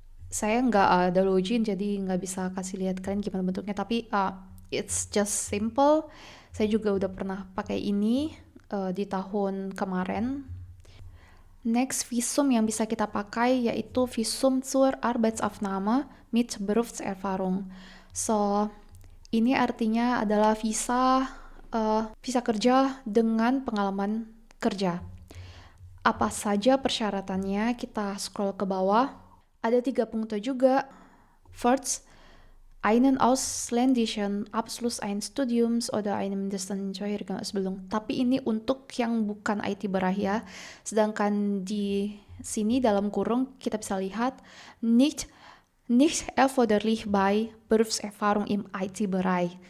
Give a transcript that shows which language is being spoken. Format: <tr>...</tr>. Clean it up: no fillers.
<id>Saya nggak ada login, jadi nggak bisa kasih lihat kalian gimana bentuknya, tapi</id> <en>it's just simple.</en> <id>Saya juga udah pernah pakai ini di tahun kemarin. Next visum yang bisa kita pakai yaitu</id> <de>Visum zur Arbeitsaufnahme mit Berufserfahrung.</de> <id>So, ini artinya adalah visa kerja dengan pengalaman kerja. Apa saja persyaratannya? Kita scroll ke bawah. Ada 3 punkte juga.</id> <de>First, einen ausländischen Abschluss eines Studiums oder einen mindestens 2-jährigen Ausbildung.</de> <id>Tapi ini untuk yang bukan IT-Bereich ya. Sedangkan di sini dalam kurung kita bisa lihat</id> <de>nicht erforderlich bei Berufserfahrung im IT-Bereich.</de>